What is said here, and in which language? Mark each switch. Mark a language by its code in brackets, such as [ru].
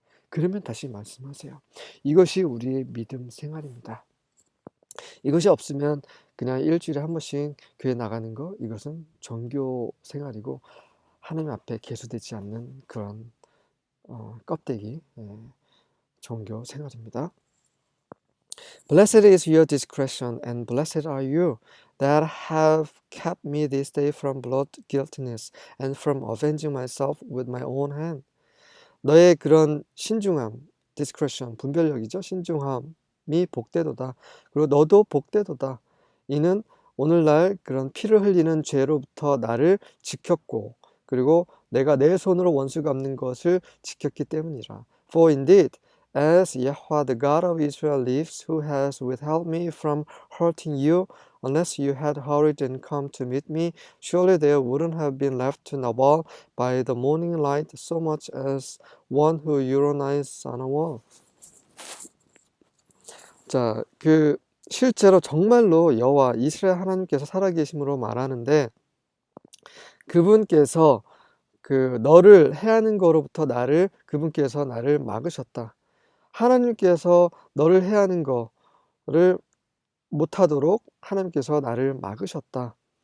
[ko] 그러면 다시 말씀하세요. 이것이 우리의 믿음 생활입니다. 이것이 없으면 그냥 일주일에 한 번씩 교회 나가는 거 이것은 종교 생활이고 하나님 앞에 계수되지 않는 그런 껍데기 종교 생활입니다. [en] Blessed is your discretion and blessed are you that have kept me this day from blood guiltiness and from avenging myself with my own hand. [ko] 너의 그런 신중함, discretion, 분별력이죠. 신중함, 사람이 복되도다. 그리고 너도 복되도다. 이는 오늘날 그런 피를 흘리는 죄로부터 나를 지켰고 그리고 내가 내 손으로 원수 갚는 것을 지켰기 때문이라. [en] For indeed, as Yahweh the God of Israel lives, who has withheld me from hurting you, unless you had hurried and come to meet me, surely there wouldn't have been left to Nabal by the morning light so much as one who urinates on a wall. [ko] 자, 실제로 정말로 여호와 이스라엘 하나님께서 살아계심으로 말하는데 그분께서 너를 해하는 거로부터 그분께서 나를 막으셨다. 하나님께서 너를 해하는 거를 못하도록 하나님께서 나를 막으셨다.